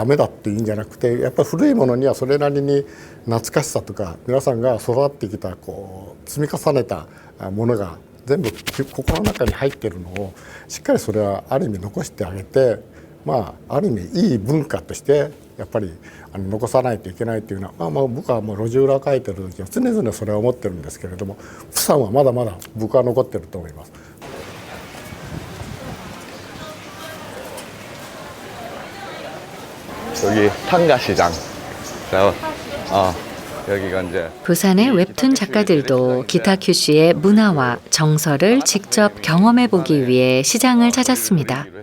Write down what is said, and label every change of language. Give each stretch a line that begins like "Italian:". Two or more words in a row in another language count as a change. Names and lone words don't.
Japanese: メだっていうんじゃなくて、やっぱり古いものにはそれなりに懐かしさとか皆さんが育ってきた積み重ねたものが全部心の中に入ってるのをしっかりそれはある意味残してあげて、ある意味いい文化としてやっぱり残さないといけないというのは、僕は路地裏を描いてる時は常々それは思ってるんですけれども、釜山はまだまだ僕は残ってると思います。
Korean: 여기 탄가시장. 여기가 이제 부산의 웹툰 작가들도 기타 큐슈의 문화와 정서를 직접 경험해보기 위해 시장을 찾았습니다.